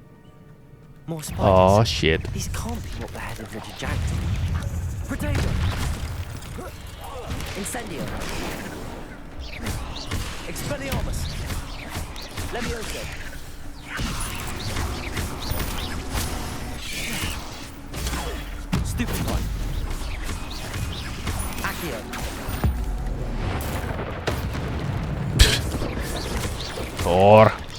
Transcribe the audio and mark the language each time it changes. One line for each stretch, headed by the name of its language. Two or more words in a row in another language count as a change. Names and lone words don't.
English: More spiders. Oh shit. These can't be what the head of Richard Jackdaw. Potato! Incendio! Expelliarmus! Levioso! Stupid one! Accio! Thor!